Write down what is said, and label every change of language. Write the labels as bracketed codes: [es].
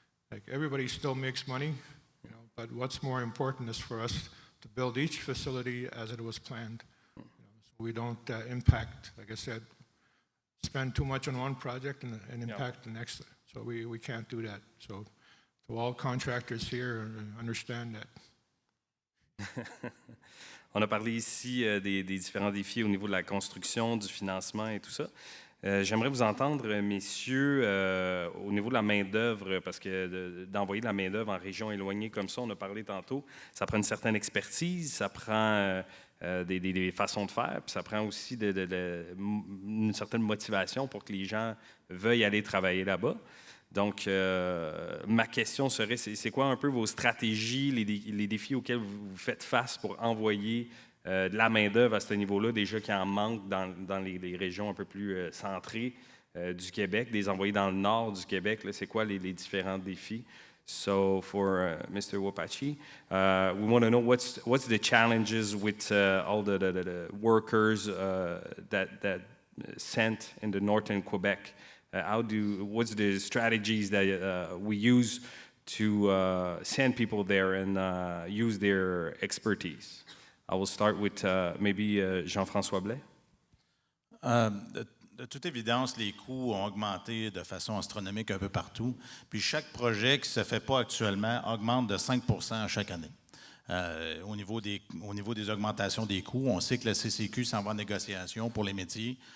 [en] Like, everybody still makes money, but what's more important is for us to build each facility as it was planned. So we don't impact, like I said, spend too much on one project and impact the next. So we can't do that. So to all contractors here, understand that. [fr] On a parlé ici des différents défis au niveau de la construction, du financement et tout ça. J'aimerais vous entendre, messieurs, au niveau de la main-d'œuvre, parce que d'envoyer de la main-d'œuvre en région éloignée comme ça, on a parlé tantôt, ça prend une certaine expertise, ça prend des façons de faire, puis ça prend aussi une certaine motivation pour que les gens veuillent aller travailler là-bas. Donc, ma question serait, c'est quoi un peu vos stratégies, les défis auxquels vous faites face pour envoyer de la main-d'œuvre à ce niveau-là, déjà qui en manque dans les régions un peu plus centrées du Québec, des envoyer dans le nord du Québec, c'est quoi les différents défis? [en] So for Mr. Wapachi, we want to know what's the challenges with all the workers that sent in the northern Quebec. What's the strategies that we use to send people there and use their expertise? I will start with maybe Jean-François Blais. [fr] De toute évidence, les coûts ont augmenté de façon astronomique un peu partout. Puis chaque projet qui ne se fait pas actuellement augmente de 5 % à chaque année. Au niveau des augmentations des coûts, on sait que le CCQ s'en va en négociation pour les métiers.